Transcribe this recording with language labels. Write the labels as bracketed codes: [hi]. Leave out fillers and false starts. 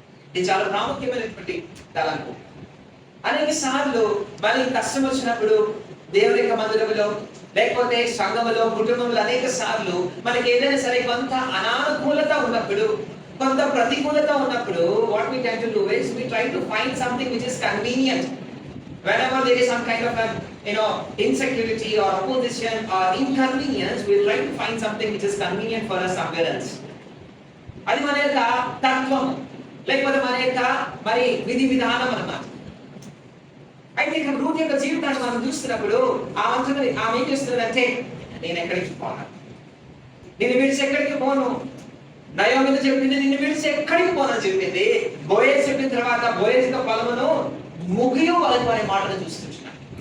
[te] ఇది చాలా ప్రాముఖ్యమైనటువంటి తలంపు. అనేక సార్లు మనకి కష్టం వచ్చినప్పుడు దేవుని యొక్క మందిరంలో, లేకపోతే సంఘములో, కుటుంబంలో అనేక సార్లు మనకి ఏదైనా సరే కొంత అనానుకూలత ఉన్నప్పుడు, కొంత ప్రతికూలత ఉన్నప్పుడు [en] what we tend to do is we try to find something which is convenient. Whenever there is some kind of insecurity or opposition or inconvenience, we try to find something which is convenient for us somewhere else. [te] అది మన యొక్క తత్వం, లేకపోతే మన యొక్క మరి విధి విధానం అన్నమాట. అయితే ఇక్కడ రూతు యొక్క జీవితాన్ని మనం చూస్తున్నప్పుడు ఆమె ఏం చేస్తుందంటే నేను ఎక్కడికి పోను, నిన్ను విడిచి ఎక్కడికి పోను. నయోమితో చెప్పింది నిన్ను విడిచి ఎక్కడికి పోనని చెప్పింది. బోయేజ్ చెప్పిన తర్వాత బోయేజ్ యొక్క పొలమును ముగియు వరకు అనే మాటను చూస్తున్నాం.